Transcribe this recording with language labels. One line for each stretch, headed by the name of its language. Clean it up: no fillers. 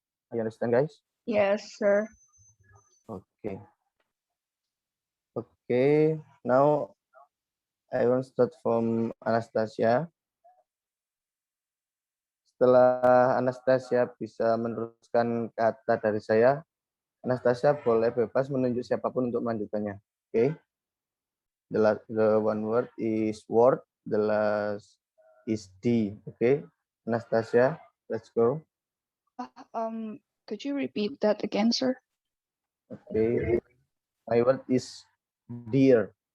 English: Are you understand, guys? Yes, sir. Okay. Okay, now I want to start from Anastasia.
Indonesian: Setelah Anastasia bisa meneruskan kata dari saya, Anastasia boleh bebas menunjuk siapapun untuk melanjutkannya.
English: Okay. The one word is word, the last is D. Okay. Anastasia, let's go. Could you repeat that again, sir? Okay. My word is dear.